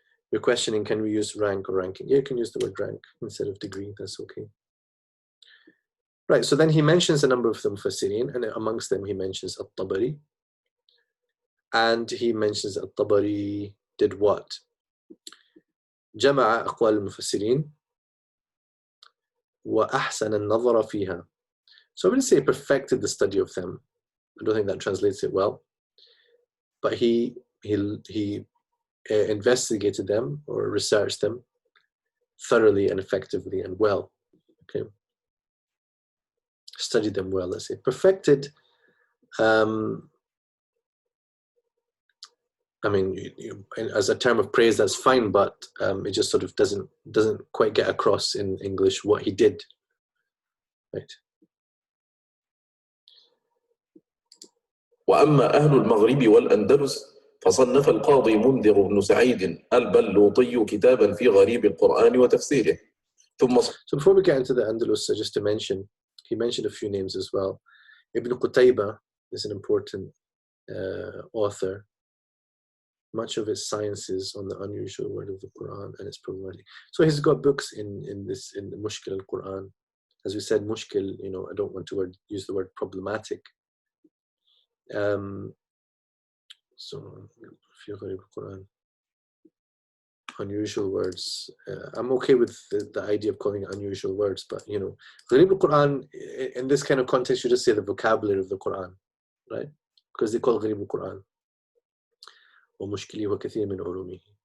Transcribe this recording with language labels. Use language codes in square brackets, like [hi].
[en] You're questioning, can we use rank or ranking? Yeah, you can use the word rank instead of degree, that's okay. Right, so then he mentions a number of the Mufassirin, and amongst them he mentions At-Tabari. And he mentions At-Tabari did what? [ar] جمع أقوال المفسرين وأحسن النظر فيها. [en] So I wouldn't say perfected the study of them. I don't think that translates it well. But he investigated them or researched them thoroughly and effectively and well. Okay, studied them well. Let's say perfected. I mean, as a term of praise, that's fine, but it just sort of doesn't quite get across in English what he did. Right. [ar] وأما أهل المغرب والأندلس فصنف القاضي منذر بن سعيد البلوطي كتابا في غريب القرآن وتفسيره. ثم [en] So before we get into the Andalus, just to mention, he mentioned a few names as well. Ibn Qutayba is an important author. Much of his science is on the unusual word of the Quran and its problematic. So he's got books in the Mushkil al-Quran. As we said, Mushkil, I don't want to use the word problematic. [ar] So, في غريب القرآن. [en] unusual words. I'm okay with the idea of calling it unusual words, but you know, Gharib al-Quran, in this kind of context, you just say the vocabulary of the Quran, right? Because they call Gharib al-Quran. [ar] ومشكله وكثير من علومه.